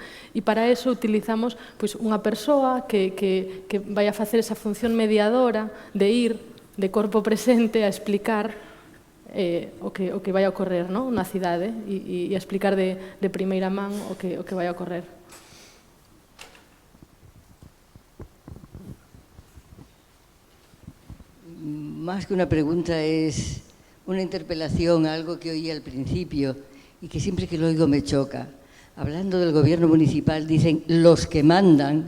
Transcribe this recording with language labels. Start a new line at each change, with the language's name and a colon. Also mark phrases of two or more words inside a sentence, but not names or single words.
Galician: E para eso utilizamos unha persoa que vai a facer esa función mediadora de ir de corpo presente a explicar o que vai a ocorrer na cidade e a explicar de primeira man o que vai a ocorrer.
Spanish: Más que una pregunta es una interpelación a algo que oí al principio y que siempre que lo oigo me choca. Hablando del gobierno municipal dicen los que mandan.